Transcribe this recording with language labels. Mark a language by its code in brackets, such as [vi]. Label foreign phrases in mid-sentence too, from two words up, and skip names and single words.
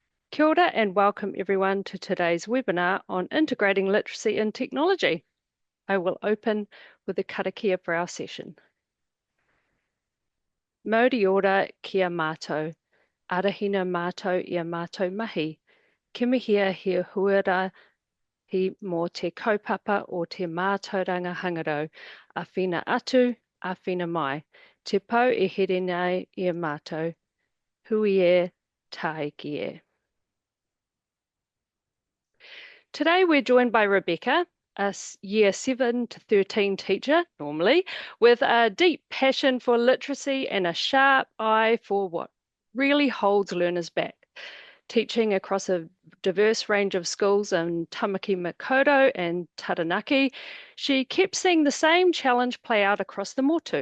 [mi] Kia ora [en] and welcome everyone to today's webinar on integrating literacy and technology. I will open with a karakia for our session. [mi] Mauri ora kia mātou, arahina mātou ia mātou mahi, kimihia he huara hi mō te kaupapa o te mātauranga hangarau, a whina atu, a whina mai, te pau e here nei ia mātou, hui e, tāiki e. [en] Today we're joined by Rebecca, a year 7 to 13 teacher, normally, with a deep passion for literacy and a sharp eye for what really holds learners back. Teaching across a diverse range of schools in Tamaki Makaurau and Taranaki, she kept seeing the same challenge play out across the motu.